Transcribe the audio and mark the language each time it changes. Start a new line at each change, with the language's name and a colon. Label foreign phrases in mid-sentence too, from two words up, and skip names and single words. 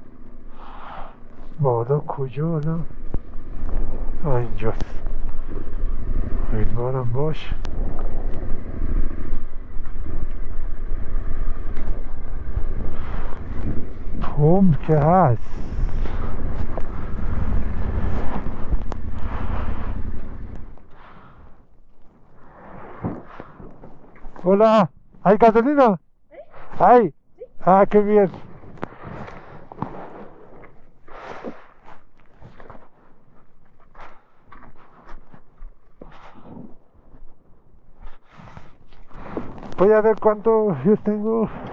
Persian: بالا کجا حالا؟ اینجاست. امیدوارم باش. پمپ که هست.
Spanish: Hola, ¿hay gasolina? ¿Hay? Ah, qué bien. Voy a ver cuánto yo tengo.